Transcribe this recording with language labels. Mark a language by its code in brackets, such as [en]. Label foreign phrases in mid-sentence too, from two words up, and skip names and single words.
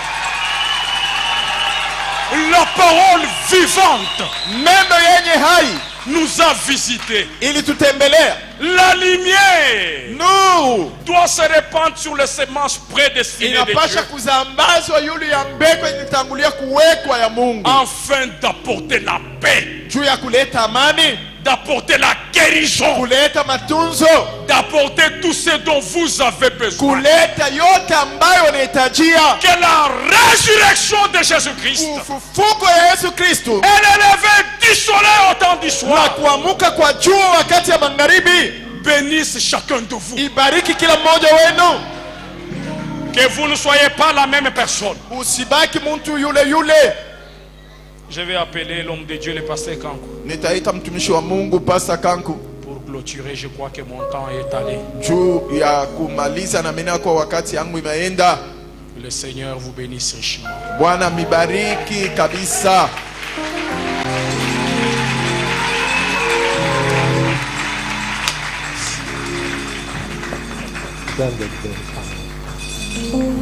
[fr] La parole vivante. [sw] Neno yenye hai [fr] nous a visités. [sw] Ili tutembelea. [fr] La lumière doit se répandre sur les semences prédestinées de Dieu. [sw] Kuzambazwa yule ya mbegu ilitangulia kuwekwa ya Mungu. [fr] Afin d'apporter la paix. [sw] Juu ya kuleta amani. [fr] D'apporter la guérison. [sw] Kuleta matunzo. [fr] D'apporter tout ce dont vous avez besoin. [sw] Kuleta yote ambayo unahitajia. [fr] Que la résurrection de Jésus-Christ. [sw] Ufufuko ya Yesu Kristo. [fr] Et le lever du soleil au temps du soir. [sw] Na kuamuka kwa jua wakati ya magharibi. [fr] Bénisse chacun de vous. [sw] Ibariki kila mmoja wenu. [fr] Que vous ne soyez pas la même personne. [sw] Usibaki muntu yule yule. [fr] Je vais appeler l'homme de Dieu, le pasteur Kanku. [sw] Nitaita mtumishi wa Mungu Pastor Kanku. [fr] Pour clôturer, je crois que mon temps est allé. [sw] Juu ya kumaliza na mimi kwa wakati yangu imeenda. [fr] Le Seigneur vous bénisse richement. [sw] Bwana mibariki kabisa. Done.